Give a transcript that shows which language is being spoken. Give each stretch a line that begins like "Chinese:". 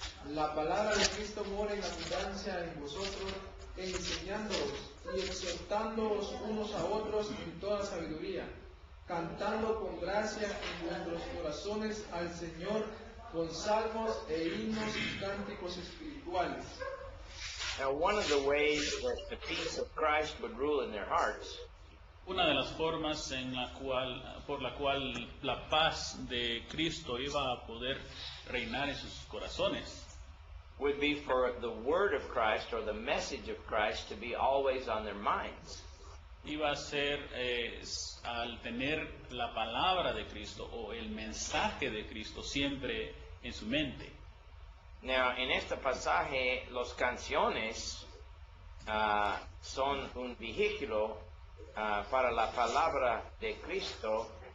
Spanish: La palabra de Cristo mora en abundancia en vosotros, enseñándoos y exhortándoos unos a otros en toda sabiduría, cantando con gracia en vuestros corazones al Señor con salmos e himnos y cánticos espirituales.
English: Now, one of the ways that the peace of Christ would rule in their hearts
Spanish: Una de las formas por la cual la paz de Cristo iba a poder reinar en sus corazones
English: would be for the word of Christ, or the message of Christ, to be always on their minds.
Spanish: iba a ser al tener la palabra de Cristo o el mensaje de Cristo siempre en su mente. Now, en este pasaje, las canciones son un vehículo para la palabra de Cristo